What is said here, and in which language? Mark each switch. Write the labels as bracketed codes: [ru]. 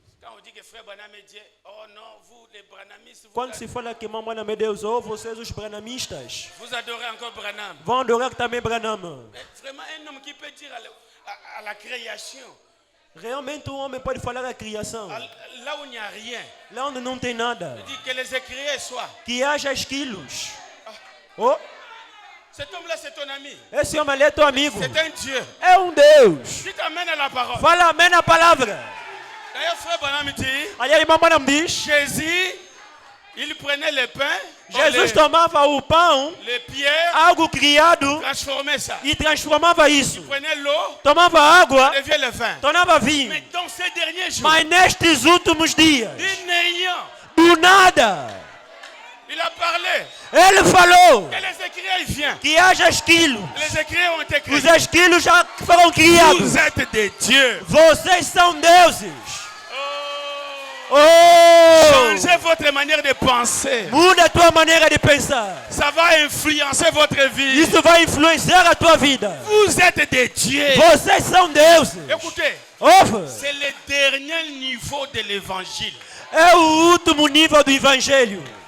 [fr] Quand on dit que frère Branham est Dieu, oh non, vous, les branhamistes, [pt] Quando se fala que mamãe meu Deus, ou vocês os branamistas, [fr] vous adorez encore Branham. [pt] vão adorar também Branham. [fr] Mais vraiment, un homme qui peut dire à la création, [pt] Realmente um homem pode falar a criação. [fr] là où il n'y a rien, [pt] Lá onde não tem nada. [fr] il dit que les écriers soient. [pt] Que haja esquilos. Oh, [fr] Cet homme-là, c'est ton ami. [pt] esse homem ali é teu amigo. [fr] C'est un Dieu. [pt] É um Deus. [fr] Tu t'amènes à la parole. [pt] Fala amém na palavra. [fr] D'ailleurs, frère Branham dit, [pt] Ali a irmã Branham diz, [fr] Jésus, il prenait le pain, [pt] Jesus tomava o pão, [fr] les pierres, [pt] algo criado, [fr] transformait ça. [pt] e transformava isso. [fr] Il prenait l'eau, [pt] Tomava água, [fr] devient le vin. [pt] tornava vinho. [fr] Mais dans ces derniers jours, [pt] Mas nestes últimos dias, [fr] il n'ayant, [pt] do nada, [fr] il a parlé. [pt] ele falou [fr] Que les écriers viennent. [pt] que haja esquilos. [fr] Les écriers ont été [pt] Os [fr] créés. [pt] esquilos já foram criados. [fr] Vous êtes des dieux. [pt] Vocês são deuses. Oh. Oh! [fr] Changez votre manière de penser. [pt] Muda a tua maneira de pensar. [fr] Ça va influencer votre vie. [pt] Isso vai influenciar a tua vida. [fr] Vous êtes des dieux. [pt] Vocês são deuses. [fr] Écoutez, [pt] Ouve. [fr] c'est le dernier niveau de l'évangile. [pt] É o último nível do evangelho.